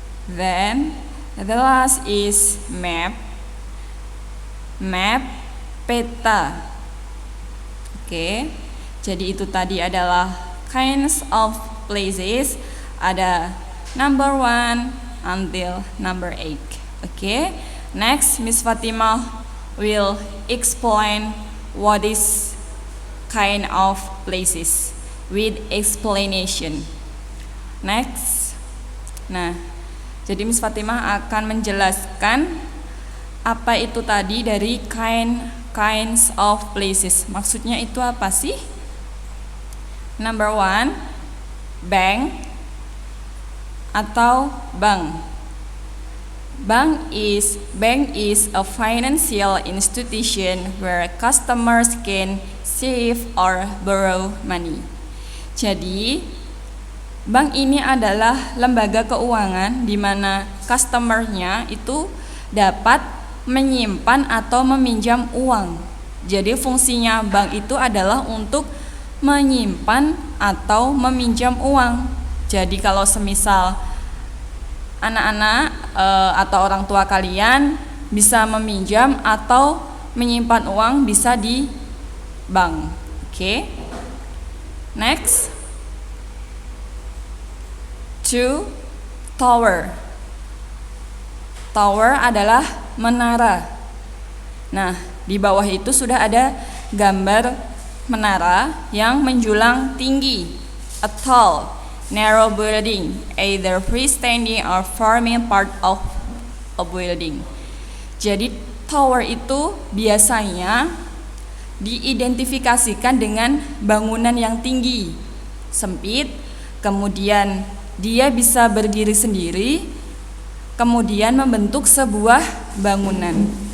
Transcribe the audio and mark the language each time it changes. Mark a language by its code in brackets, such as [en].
[en] Then the last is map. Map, peta. Oke. [id] Jadi itu tadi adalah [en] kinds of places. [id] Ada [en] number 1 until number 8. [id] Oke. [en] Next, Miss Fatimah will explain what is kind of places with explanation. [id] Next. Nah, jadi Miss Fatimah akan menjelaskan apa itu tadi dari [en] kinds of places. [id] Maksudnya itu apa sih? Number 1, bank atau bank. [en] Bank is a financial institution where customers can save or borrow money. [id] Jadi, bank ini adalah lembaga keuangan di mana customer-nya itu dapat menyimpan atau meminjam uang. Jadi fungsinya bank itu adalah untuk menyimpan atau meminjam uang. Jadi kalau semisal anak-anak atau orang tua kalian bisa meminjam atau menyimpan uang bisa di bank. Oke. Next. 2, tower. Tower adalah menara. Nah, di bawah itu sudah ada gambar menara yang menjulang tinggi. [en] A tall, narrow building, either freestanding or forming part of a building. [id] Jadi tower itu biasanya diidentifikasikan dengan bangunan yang tinggi, sempit, kemudian dia bisa berdiri sendiri, kemudian membentuk sebuah bangunan.